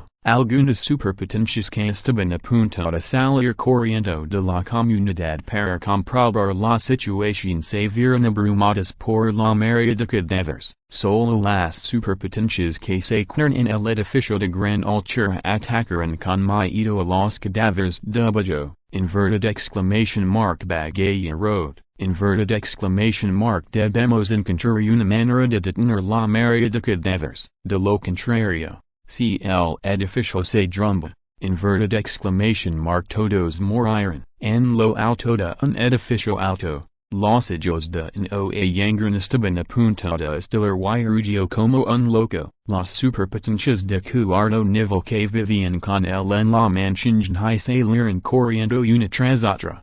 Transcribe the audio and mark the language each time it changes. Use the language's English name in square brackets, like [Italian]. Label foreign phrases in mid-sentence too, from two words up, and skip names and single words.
[Spanish] Algunas superpotencias que estaban a punto de salir corriendo de la comunidad para comprobar la situación se vieron abrumadas por la marea de cadáveres. Solo las superpotencias que se encuentran en el edificio de gran altura atacaron con miedo a los cadáveres de abajo. [English] Inverted exclamation mark [Spanish] Bagaya Road. [English] Inverted exclamation mark [Spanish] debemos encontrar una manera de detener la marea de cadáveres. De lo contrario, si el edificio se derrumba, [English] inverted exclamation mark [Spanish] todos morirán. En lo alto de un edificio alto, los ojos de un Yang estaban a punto de estilar y rugio como un loco. Las superpotencias de cuarto nivel que vivían con él en la mansión y salieron corriendo una tras otra.